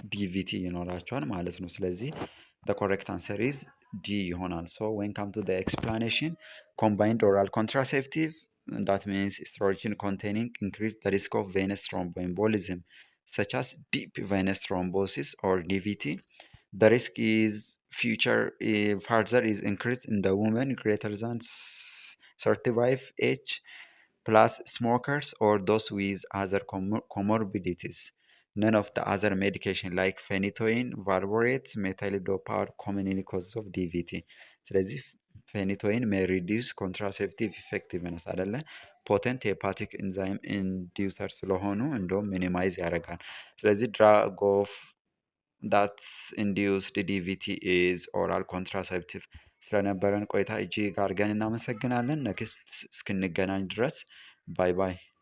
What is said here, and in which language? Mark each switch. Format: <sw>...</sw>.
<am>ዲቪቲ ይኖራቸዋል ማለት ነው።</am> <en>ስለዚህ ኮሬክት አንሰር ኢዝ ዲ ይሆናል። ዌን ካም ቱ ኤክስፕላኔሽን ኮምባይንድ ኦራል ኮንትራሴፕቲቭ that means estrogen containing increase the risk of venous thromboembolism such as deep venous thrombosis or DVT. The risk is further is increased in the women greater than 35 age plus smokers or those with other comorbidities. None of the other medication like phenytoin, valproate, methyldopa are commonly causes of DVT.</en> <am>ስለዚህ</am> <en>ፌኒቶይን may reduce contraceptive effectiveness</en> <am>አይደለ? ፖተንት ሄፓቲክ ኢንዛይም ኢንዲውሰር ስለሆኑ እንደውም ሚኒማይዝ ያደርጋል። ስለዚህ</am> <en>ድራግ ኦፍ ዳት ኢንዲውስድ ዲቪቲ ኢዝ ኦራል ኮንትራሴፕቲቭ።</en> <am>ስለነበረን ቆይታ እጅግ አድርገን እናመሰግናለን። ነክስት እስክንገናኝ ድረስ ባይ ባይ።</am>